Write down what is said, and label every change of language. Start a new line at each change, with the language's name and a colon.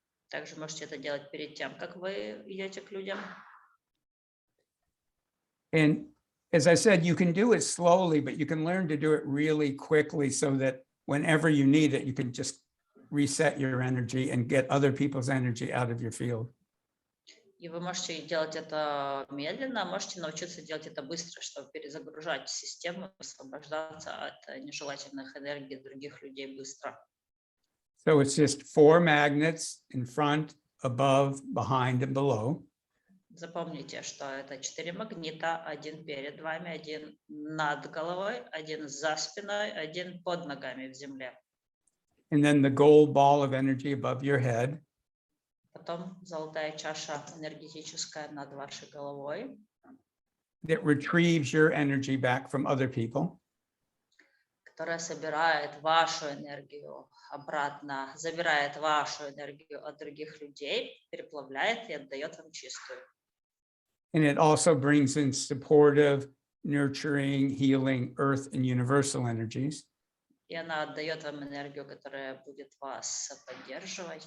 Russian: Также можете это делать перед тем, как вы идете к людям.
English: And as I said, you can do it slowly, but you can learn to do it really quickly so that whenever you need it, you can just reset your energy and get other people's energy out of your field.
Russian: И вы можете делать это медленно, можете научиться делать это быстро, чтобы перезагружать систему, освобождаться от нежелательных энергий других людей быстро.
English: So it's just 4 magnets in front, above, behind, and below.
Russian: Запомните, что это 4 магнита, один перед вами, один над головой, один за спиной, один под ногами в земле.
English: And then the gold ball of energy above your head.
Russian: Потом золотая чаша энергетическая над вашей головой.
English: That retrieves your energy back from other people.
Russian: Которая собирает вашу энергию обратно, забирает вашу энергию от других людей, переплавляет и отдает вам чистую.
English: And it also brings in supportive, nurturing, healing, earth and universal energies.
Russian: И она отдает вам энергию, которая будет вас поддерживать.